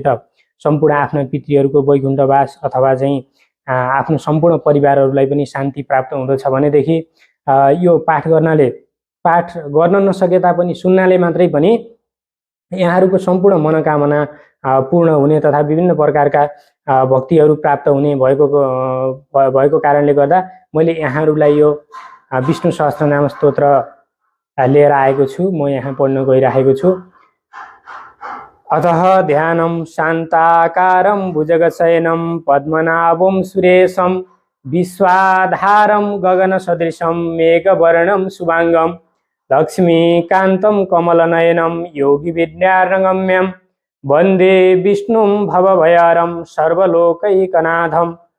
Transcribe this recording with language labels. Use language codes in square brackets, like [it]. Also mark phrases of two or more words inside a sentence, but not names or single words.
[ne] त सम्पूर्ण आफ्ना पितृहरूको वैकुण्ठवास अथवा चाहिँ आफ्नो सम्पूर्ण परिवारहरूलाई पनि शान्ति प्राप्त हुँदछ भनेदेखि यो पाठ गर्नाले, पाठ गर्न नसके तापनि सुन्नाले मात्रै पनि यहाँहरूको सम्पूर्ण मनोकामना पूर्ण हुने तथा विभिन्न प्रकारका भक्तिहरू प्राप्त हुने भएको कारणले गर्दा मैले यहाँहरूलाई यो विष्णु सहस्रनाम स्तोत्र लिएर आएको छु। म यहाँ पढ्न गइरहेको छु। [sa] अतः ध्यानं शान्ताकारं भुजगशयनं पद्मनाभं सुरेशं विश्वाधारं गगनसदृशं मेघवर्णं शुभांगं लक्ष्मीकान्तं कमलनयनं योगिविद्यारगम्यं वन्दे विष्णुं भवभयहरं सर्वलोकैकनाथं।